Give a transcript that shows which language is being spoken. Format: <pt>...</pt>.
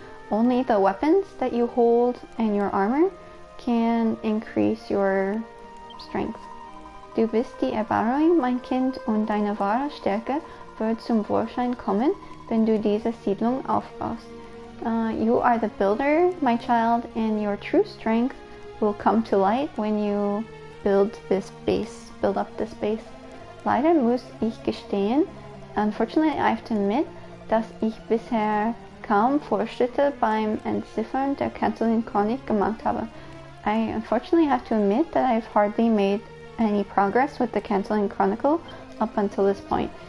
<en>Only the weapons that you hold and your armor can increase your strength.</en> <de>Du bist die Erbauerin, mein Kind, und deine wahre Stärke wird zum Vorschein kommen, wenn du diese Siedlung aufbaust.</de> <en>You are the builder, my child, and your true strength will come to light when you build up this base.</en> <de>Leider muss ich gestehen,</de> <en>unfortunately I have to admit,</en> <de>dass ich bisher kaum Fortschritte beim Entziffern der Canceling Chronik gemacht habe.</de> <en>I unfortunately have to admit that I've hardly made any progress with the Canceling Chronicle up until this point.</en>